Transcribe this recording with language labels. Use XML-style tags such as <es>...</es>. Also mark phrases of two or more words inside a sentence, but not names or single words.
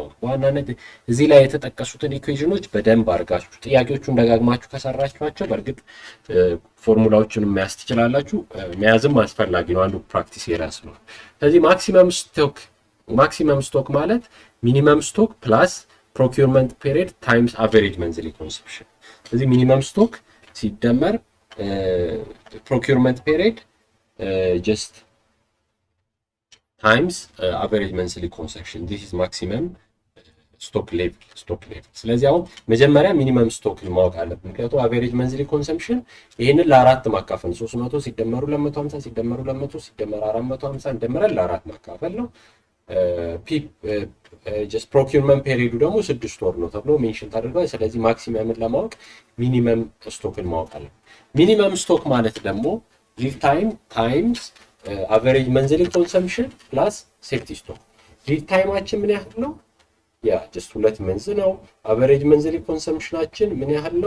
<am>ዋናነት እዚህ ላይ የተጠቀሱትን ኢኩዌሽኖች በደንብ አድርጋችሁ ጥያቄዎቹን ደጋግማችሁ ከሰራችኋቸው በእርግጥ ፎርሙላዎችን መያዝ ትችላላችሁ። መያዝም አስፈላጊ ነው፣ አንዱ</am> <en>practice area</en> <am>ስለሆነ። ስለዚህ</am> <en>maximum stock</en> <am>ማለት</am> <en>minimum stock plus procurement period times average monthly consumption።</en> <am>ስለዚህ</am> <en>minimum stock</en> <am>ሲደመር</am> <en>procurement period just times average monthly consumption, this is maximum stock level።</en> <am>ስለዚህ አሁን መጀመሪያ</am> <en>minimum stock</en> <am>ማወቅ አለብን፣ ምክንያቱም</am> <en>average monthly consumption</en> <am>ይሄንን ለአራት ማካፈል 300 ሲደመሩ 250 ሲደመሩ 200 ሲደመሩ 450 እንደመረል ለአራት ማካፈል ነው።</am> <en>just procurement period</en> <am>ደግሞ 6 ወር ነው ተብሎ ሜንሽን ታደርጋል። ስለዚህ ማክሲመምን ለማወቅ</am> <en>minimum stock</en> <am>ማወቅ አለ።</am> <en>minimum stock</en> <am>ማለት ደግሞ</am> <en>lead time times average monthly consumption plus safety stock። lead time</en> <am>ምን ያህል ነው? ጀስት 2 መንዝ ነው።</am> <en>average monthly consumption</en> <am>ምን ያህል ነው?</am>